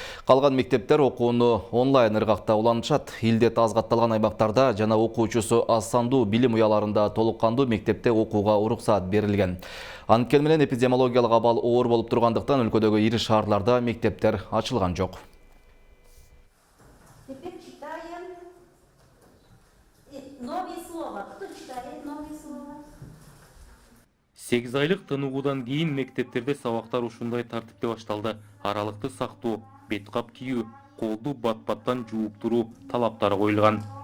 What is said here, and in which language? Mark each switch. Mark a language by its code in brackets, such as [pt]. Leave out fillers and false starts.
[ky] Калган мектептер окууну онлайн ыргакта улантышат. Илдет аз катталган аймактарда жана окуучусу аз сандуу билим уяларында толук кандуу мектепте окууга уруксаат берилген. Анткени менен эпидемиологиялык абал оор болуп тургандыктан өлкөдөгү ири шаарларда мектептер ачылган жок. [ru] Теперь читаем новые слова. Кто читает новые слова? [ky] 8 айлык тыныгуудан кийин мектептерде сабактар ушундай тартипте башталды. Аралыкты сактоо, бет кап кийүү, колду бат-баттан жууп туруу талаптары коюлган.